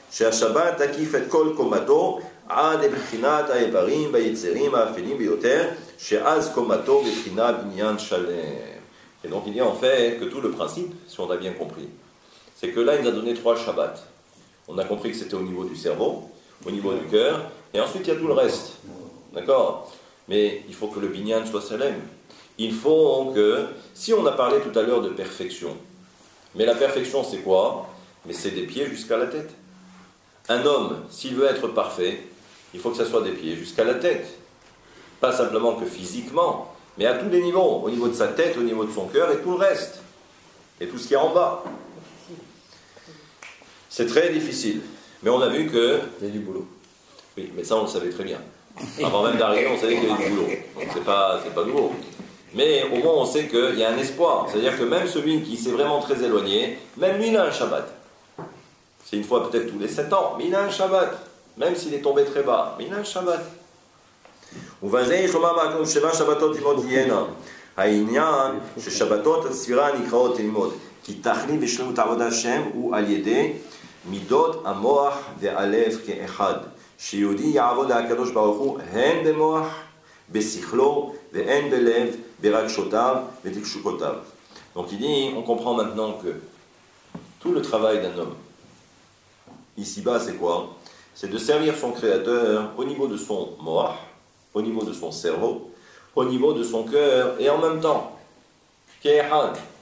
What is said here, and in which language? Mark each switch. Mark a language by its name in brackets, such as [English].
[Hebrew] שהשבת תקיף את כל קומתו עד לבחינת האיברים והיצרים האפלים ביותר, שאז קומתו בבחינת בניין שלם. [French] Et donc il dit en fait que tout le principe, si on a bien compris, c'est que là il nous a donné 3 Shabbats. On a compris que c'était au niveau du cerveau, au niveau du cœur, et ensuite il y a tout le reste. D'accord? Mais il faut que le binyan soit salem. Il faut que, si on a parlé tout à l'heure de perfection, mais la perfection c'est quoi? Mais c'est des pieds jusqu'à la tête. Un homme, s'il veut être parfait, il faut que ça soit des pieds jusqu'à la tête. Pas simplement que physiquement, mais à tous les niveaux. Au niveau de sa tête, au niveau de son cœur et tout le reste. Et tout ce qui est en bas. C'est très difficile. Mais on a vu que... Il y a du boulot. Oui, mais ça on le savait très bien. Avant même d'arriver, on savait qu'il y avait du boulot. Donc c'est pas nouveau. Mais au moins on sait qu'il y a un espoir. C'est-à-dire que même celui qui s'est vraiment très éloigné, même lui il a un Shabbat. C'est une fois peut-être tous les 7 ans, mais il a un Shabbat. Même s'il est tombé très bas, mais il a un Shabbat. [Hebrew] ובזה יש לומר מהכתוב 7 שבתות ללמוד תהיינה. העניין ששבתות הספירה נקראות ללמוד. כי תכלית בשלמות עבודת השם הוא על ידי מידות המוח והלב כאחד. שיהודי יעבוד הקדוש ברוך הוא הן במוח, בשכלו, והן בלב, ברגשותיו ובתשוקותיו. [French] Donc il dit, on comprend maintenant que tout le travail d'un homme, ici-bas c'est quoi? C'est de servir son créateur au niveau de son moach, au niveau de son cerveau, au niveau de son cœur et en même temps. Ke'ehad.